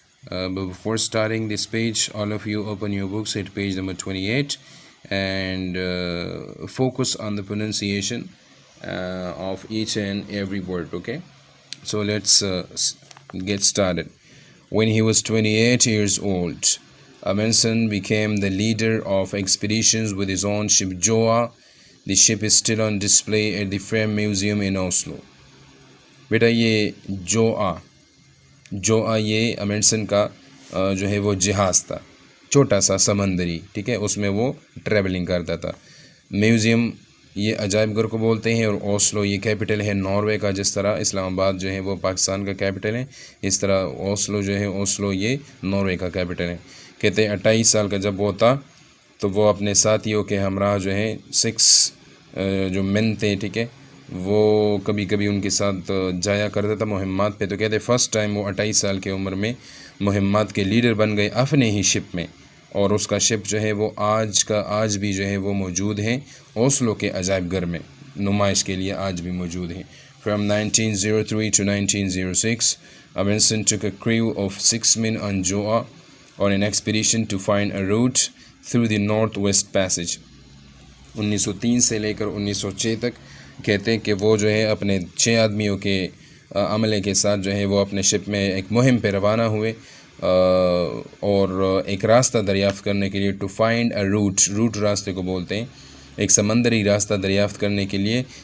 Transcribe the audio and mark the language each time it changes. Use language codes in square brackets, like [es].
[en] But before starting this page, all of you open your books at page number 28 and focus on the pronunciation of each and every word, okay? So let's get started. When he was 28 years old, Amundsen became the leader of expeditions with his own ship Joa. The ship is still on display at the Frem Museum in Oslo. [ur] بیٹا یہ جوآ یہ امنڈسن کا جو ہے وہ جہاز تھا، چھوٹا سا سمندری، ٹھیک ہے، اس میں وہ ٹریولنگ کرتا تھا. میوزیم یہ عجائب گھر کو بولتے ہیں، اور اوسلو یہ کیپٹل ہے ناروے کا. جس طرح اسلام آباد جو ہے وہ پاکستان کا کیپٹل ہے، اس طرح اوسلو جو ہے اوسلو یہ ناروے کا کیپٹل ہے. کہتے ہیں 28 سال کا جب وہ تھا تو وہ اپنے ساتھیوں کے ہمراہ جو ہے 6 جو مین تھے، ٹھیک ہے، وہ کبھی کبھی ان کے ساتھ جایا کرتا تھا مہمات پہ. تو کہتے فرسٹ ٹائم وہ 28 سال کی عمر میں مہمات کے لیڈر بن گئے اپنے ہی شپ میں، اور اس کا شپ جو ہے وہ آج بھی جو ہے وہ موجود ہے اوسلو کے عجائب گھر میں، نمائش کے لیے آج بھی موجود ہے. [en] From 1903 to 1906, Amundsen took a crew of 6 men on Joa on an expedition to find a route through the Northwest Passage. [ur] 1903 سے لے کر 1906 تک کہتے ہیں کہ وہ جو ہے اپنے 6 آدمیوں کے عملے کے ساتھ جو ہے وہ اپنے شپ میں ایک مہم پہ روانہ ہوئے اور ایک راستہ دریافت کرنے کے لیے. [en] to find a route [ur] راستے کو بولتے ہیں، ایک سمندری راستہ دریافت کرنے کے لیے.